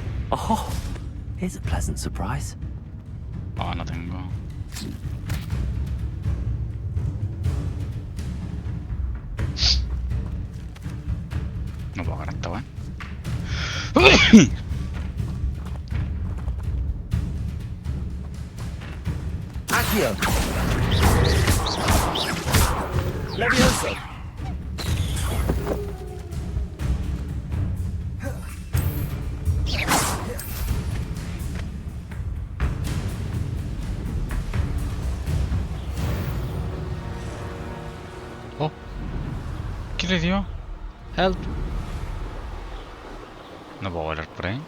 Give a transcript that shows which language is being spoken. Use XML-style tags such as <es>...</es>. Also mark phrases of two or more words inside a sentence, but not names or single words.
<en>Oh, here's a pleasant surprise.</en> <es>Oh, no tengo. No puedo agarrar esta weá. Accio. Levioso. Oh. ¿Qué le dio? Help. No puedo volar por ahí.</es>